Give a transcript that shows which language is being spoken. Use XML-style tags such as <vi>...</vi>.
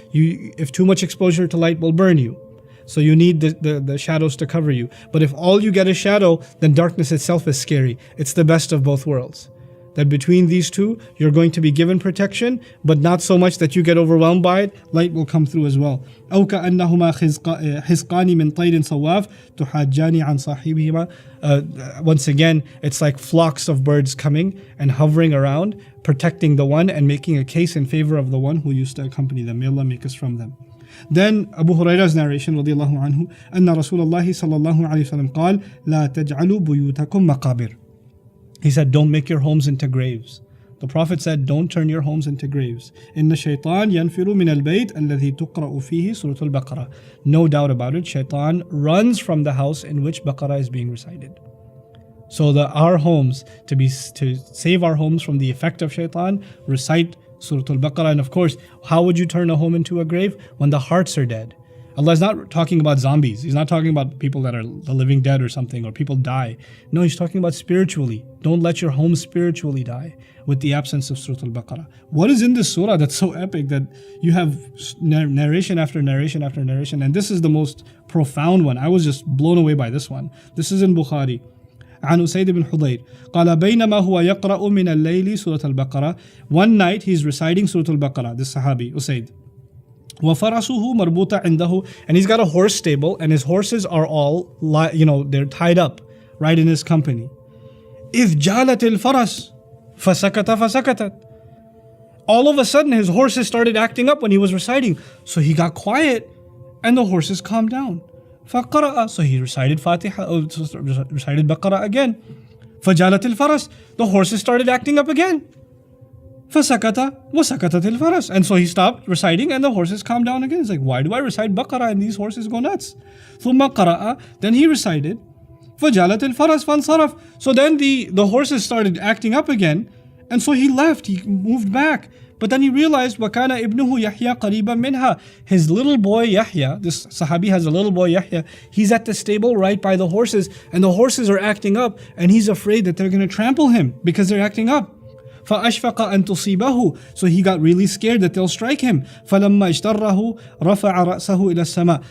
<en>If too much exposure to light will burn you, so you need the shadows to cover you. But if all you get is shadow, then darkness itself is scary. It's the best of both worlds. That between these two, you're going to be given protection, but not so much that you get overwhelmed by it. Light will come through as well.</en> <ar>أو كأنهما حزقان من طير صواف تحاجان عن صاحبهما.</ar> <en>Once again, it's like flocks of birds coming and hovering around, protecting the one and making a case in favor of the one who used to accompany them. May Allah make us from them. Then Abu Hurairah's narration</en> <ar>رضي الله عنه أن رسول الله صلى الله عليه وسلم قال لا تجعلوا بيوتكم مقابر.</ar> <en>He said, don't make your homes into graves. The Prophet said, don't turn your homes into graves.</en> <ar>إن الشيطان ينفر من البيت الذي تقرأ فيه سورة البقرة.</ar> <en>No doubt about it, shaitan runs from the house in which Baqarah is being recited. So our homes, to save our homes from the effect of shaitan, recite Surah Al-Baqarah. And of course, how would you turn a home into a grave? When the hearts are dead. Allah is not talking about zombies. He's not talking about people that are the living dead or something, or people die. No, He's talking about spiritually. Don't let your home spiritually die with the absence of Surah Al-Baqarah. What is in this surah that's so epic that you have narration after narration after narration? And this is the most profound one. I was just blown away by this one. This is in Bukhari.</en> <ar>عن أسيد بن حضير قال بينما هو يقرأ من الليل سورة البقرة.</ar> <en>One night he's reciting Surah Al-Baqarah, this Sahabi, Usaid.</en> <ar>وَفَرَسُهُ مَرْبُوطًا عِنْدَهُ.</ar> <en>And he's got a horse stable, and his horses are all, they're tied up right in his company.</en> <ar>إِذْ جَالَتِ الْفَرَسُ فَسَكَتَتْ.</ar> <en>All of a sudden his horses started acting up when he was reciting. So he got quiet and the horses calmed down.</en> <ar>فَقَرَأَ.</ar> <en>So he recited recited Baqarah again.</en> <ar>فَجَالَتِ الْفَرَسُ.</ar> <en>The horses started acting up again.</en> <ar>فَسَكَتَ وَسَكَتَتِ الْفَرَسُ.</ar> <en>And so he stopped reciting and the horses calmed down again. He's like, why do I recite Baqarah and these horses go nuts?</en> <ar>ثُمَّ قَرَأَ.</ar> <en>Then he recited</en> <ar>فَجَالَتِ الْفَرَسُ فَانْصَرَفَ.</ar> <en>So then the horses started acting up again, and so he left, he moved back. But then he realized</en> <ar>وَكَانَ ابْنُهُ يَحْيَى قَرِيبًا مِنْهَا.</ar> <en>His little boy Yahya, this Sahabi has a little boy Yahya, he's at the stable right by the horses, and the horses are acting up, and he's afraid that they're going to trample him because they're acting up.</en> <ar>فَأَشْفَقَ أَن تُصِيبَهُ.</ar> <en>So he got really scared that they'll strike him.</en> <ar>فَلَمَّا اجْتَرَّهُ رَفَعَ رَأْسَهُ إِلَى السَّمَاءِ.</ar>